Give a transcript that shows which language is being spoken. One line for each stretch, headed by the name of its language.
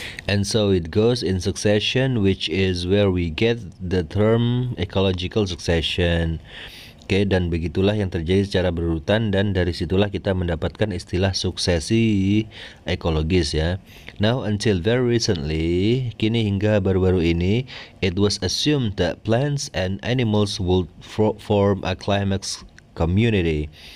English: And so it goes in succession, which is where we get the term ecological succession.
Indonesian: Oke, dan begitulah yang terjadi secara berurutan, dan dari situlah kita mendapatkan istilah suksesi ekologis ya.
English: Now until very recently,
Indonesian: kini hingga baru-baru ini,
English: it was assumed that plants and animals would form a climax community.